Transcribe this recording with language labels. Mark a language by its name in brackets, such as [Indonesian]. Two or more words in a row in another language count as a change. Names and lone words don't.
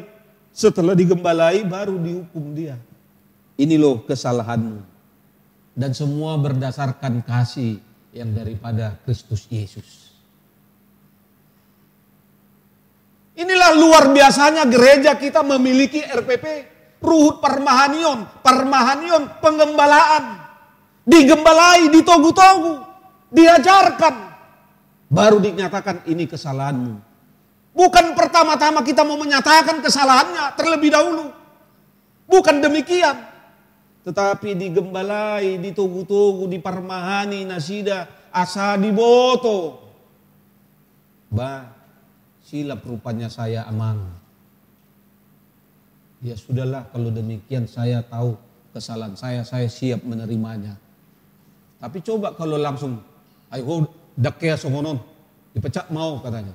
[Indonesian] Setelah digembalai baru dihukum dia. Ini loh kesalahanmu. Dan semua berdasarkan kasih yang daripada Kristus Yesus. Inilah luar biasanya gereja kita memiliki RPP, Ruhut Permahanion, penggembalaan. Digembalai, ditogu-togu, diajarkan. Baru dinyatakan ini kesalahanmu. Bukan pertama-tama kita mau menyatakan kesalahannya terlebih dahulu. Bukan demikian. Tetapi digembalai, ditogu-togu, [Batak Toba] dipermahani, nasida, asa diboto. [Indonesian] Silap rupanya saya Amang. Ya sudahlah kalau demikian saya tahu kesalahan saya siap menerimanya. Tapi coba kalau langsung, ayo [Batak Toba] dakya songonon, [Indonesian] dipecat mau katanya.